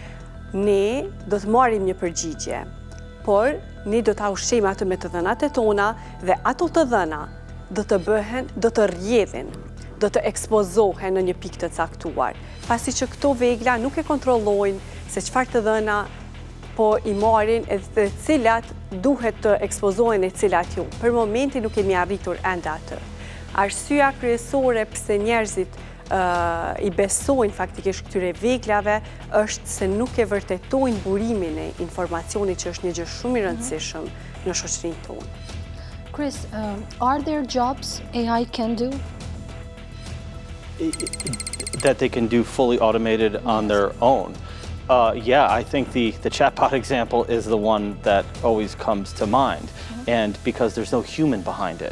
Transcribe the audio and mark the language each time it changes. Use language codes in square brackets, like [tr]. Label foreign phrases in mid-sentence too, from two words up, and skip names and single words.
[sq] ne do të marrim një përgjigje, por ne do ta ushqejmë atë me të dhënat e tona dhe ato të dhëna do të bëhen, do të rrjedhin, do të ekspozohen në një pikë të caktuar, pasi që këto vegla nuk e kontrollojnë se çfarë të dhëna po i marrin edhe cilat duhet të ekspozohen e cilat jo. Për momentin nuk kemi arritur ende atë. Arsyeja kryesore pse njerëzit i besojnë faktikisht këtyre veglave është se nuk e vërtetojnë burimin e informacionit që është një gjë shumë i rëndësishëm në shoqërinë tonë. [en] Chris, are there jobs AI can do? That they can do fully automated on their own. Yeah, I think the chatbot example is the one that always comes to mind, and because there's no human behind it.